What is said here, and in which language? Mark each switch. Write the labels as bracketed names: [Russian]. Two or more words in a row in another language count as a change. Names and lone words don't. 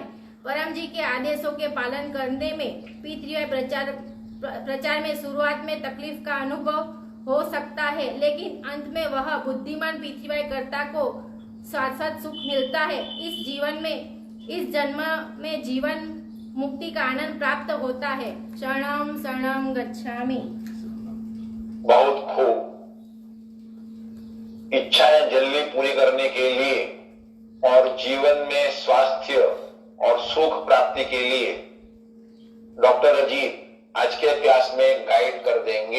[Hindi] परम जी के आदेशों के पालन करने में P3Y प्रचार में शुरुआत में तकलीफ का अनुभव हो सकता है, लेकिन अंत में वह बुद्धिमान P3Y कर्ता को शाश्वत सुख मिलता है। इस जन्म में जीवन मुक्ति का आनंद प्राप्त होता है। [Pali] शरणम शरणम गच्छामि। [Hindi] बहुत खूब। इच्छाएं जल्दी पूरी करने के लिए और जीवन में स्वास्थ्य और सुख प्राप्ति के लिए डॉक्टर अजीत आज के क्लास में गाइड कर देंगे।